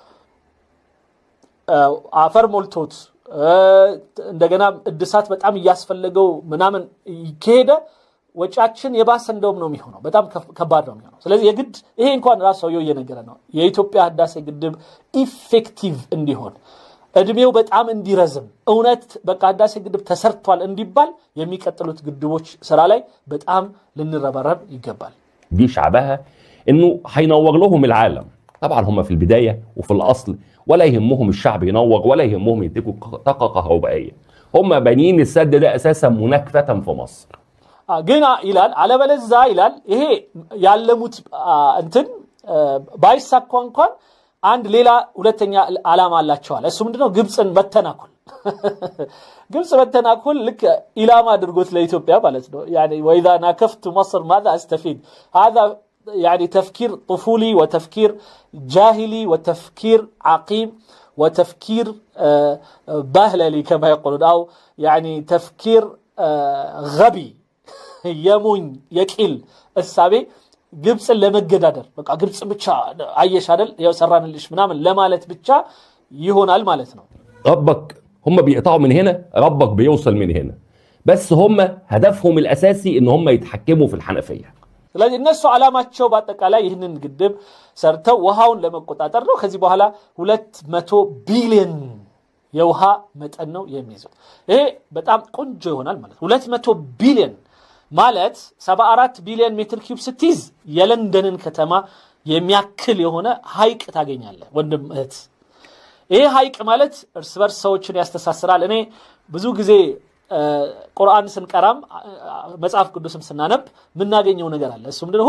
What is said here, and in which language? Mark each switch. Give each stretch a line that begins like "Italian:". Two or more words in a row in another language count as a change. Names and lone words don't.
Amharic: አፈር ሞልቶት እንደገና እድሳት በጣም ያስፈልገው ምናምን ከሄደ ወጫችን የባሰ እንደውም ነው የሚሆነው በጣም ከባድ ነው የሚሆነው ስለዚህ የግድ ይሄ እንኳን ራሱ የየነገረ ነው የኢትዮጵያ ህዳሴ ግድብ ኢፌክቲቭ እንዲሆን እድሜው በጣም እንዲረዝም እውነት በቃ ህዳሴ ግድብ ተሰርቷል እንዲባል የሚቀጥሉት ግድቦች ስራ ላይ በጣም ልንረባረብ ይገባል
Arabic: دي شعبها انه هينور لهم العالم طبعا هم في البدايه وفي الاصل ولا يهمهم الشعب ينور ولا يهمهم يديكوا طاقه كهربائيه هم بانيين السد ده اساسا مناكفه في مصر
Amharic: ግን ይላል አለበለዛ ይላል ይሄ ያለሙት እንትን ባይሳካ እንኳን አንድ ሌላ ሁለተኛ ዓላማ አላቸዋል። እሱ ምንድነው? ግብፅን መተናኮል። ግብፅ መተናኮል ልክ ኢላማ አድርጎት ለኢትዮጵያ ማለት ነው።
Arabic: يعني واذا ناكفت مصر ماذا استفيد؟ هذا يعني تفكير طفولي وتفكير جاهلي وتفكير عقيم وتفكير باهللي كما يقولون، او يعني تفكير غبي يمون يكيل السابي
Amharic: ግብፅን ለመገዳደር በቃ ግብፅ ብቻ አየሽ አይደል ያው ሰራንልሽ ምናምን ለማለት ብቻ ይሆናል ማለት ነው።
Arabic: ربك هم بيقطعوا من هنا، ربك بيوصل من هنا، بس هم هدفهم الاساسي ان هم يتحكموا في الحنفيه።
Amharic: ስለዚህ እነሱ ዓላማቸው በአጠቃላይ ይህንን ግድብ ሰርተው ውሃውን ለመቆጣጠር ነው። ከዚህ በኋላ 200 ቢሊዮን የውሃ መጠን ነው የሚይዘው። ይሄ በጣም ቆንጆ ይሆናል ማለት ነው። 200 ቢሊዮን ማለት 74 ቢሊዮን ሜትር ኪዩብ ስትይዝ የለንደንን ከተማ የሚያክል የሆነ ሐይቅ ታገኛለህ ወንድም እህት። ይሄ ሐይቅ ማለት እርስ በርስ ሰዎችን ያስተሳስራል። እኔ ብዙ ጊዜ ቁርአን ስንቀራም መጽሐፍ ቅዱስም ስናነብ ምናገኘው ነገር አለ። እሱ ምንድነው?